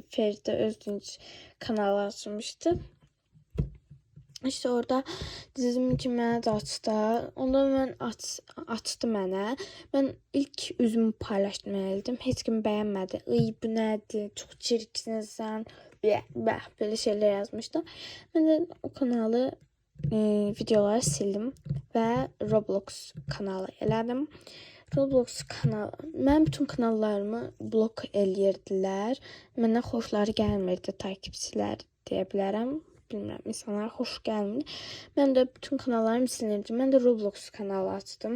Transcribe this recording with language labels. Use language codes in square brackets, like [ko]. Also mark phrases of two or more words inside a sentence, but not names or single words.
[az] Feride Özdünç kanalı açmışdı. İşte orada dedim ki mənə də aç da. Onda mən açdı mənə. Mən ilk üzümü paylaşdım elədim. Heç kim bəyənmədi. Iy bu nədir? Çox çirkinsən. [tr] Böyle şeyler yazmışdı. Ben de o kanalı videoları sildim ve Roblox kanalı elədim. [az] Roblox kanalı, mən bütün kanallarımı blok eləyirdilər. Mənə xoşları gəlmirdi takipçilər deyə bilərəm. Bilmirəm, insanlara xoş gəlmir. Mən də bütün kanallarım silinirdi. Mən də Roblox kanalı açdım.